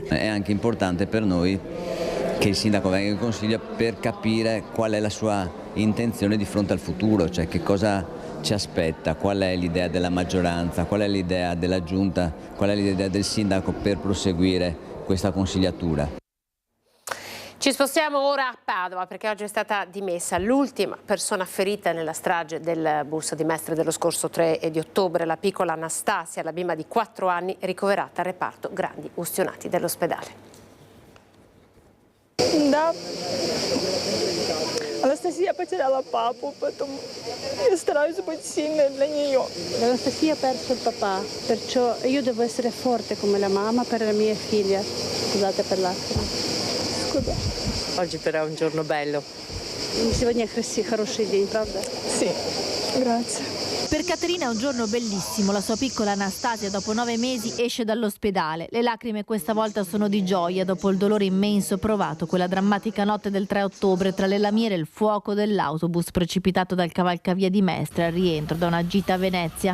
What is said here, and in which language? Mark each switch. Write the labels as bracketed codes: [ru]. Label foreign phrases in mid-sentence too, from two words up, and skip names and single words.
[it] È anche importante per noi che il sindaco venga in consiglio per capire qual è la sua intenzione di fronte al futuro, cioè che cosa ci aspetta, qual è l'idea della maggioranza, qual è l'idea della giunta, qual è l'idea del sindaco per proseguire questa consigliatura. Ci Ci spostiamo ora a Padova perché oggi è stata dimessa l'ultima persona ferita nella strage del bus di Mestre dello scorso 3 di ottobre, la piccola Anastasia, la bimba di 4 anni ricoverata al reparto grandi ustionati dell'ospedale. [ru] Да. Анастасия потеряла папу, поэтому я стараюсь быть сильной для нее. [it] Anastasia ha perso il papà, perciò io devo essere forte come la mamma per la mia figlia. Scusate per l'attimo. Scusa. Oggi però è un giorno bello. [ru] Сегодня хороший день, правда? [it] Sì, grazie. Per Caterina è un giorno bellissimo. La sua piccola Anastasia dopo 9 mesi esce dall'ospedale. Le lacrime questa volta sono di gioia dopo il dolore immenso provato quella drammatica notte del 3 ottobre tra le lamiere e il fuoco dell'autobus precipitato dal cavalcavia di Mestre al rientro da una gita a Venezia.